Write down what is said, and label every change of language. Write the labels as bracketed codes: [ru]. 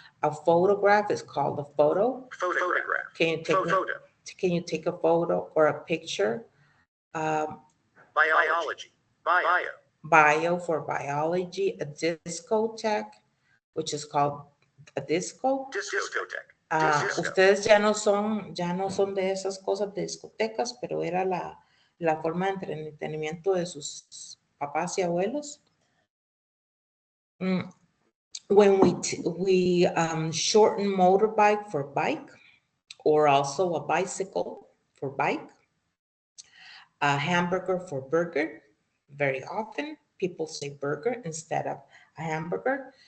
[en] A photograph is called a photo. Photograph. Can you take a photo or a picture? Biology. Bio. Bio for biology. A discotheque, which is called a disco. Discotheque. [es] Ustedes ya no son de esas cosas de discotecas, pero era la forma de entretenimiento de sus papás y abuelos. [en] When we shorten motorbike for bike, or also a bicycle for bike, a hamburger for burger. Very often people say burger instead of a hamburger.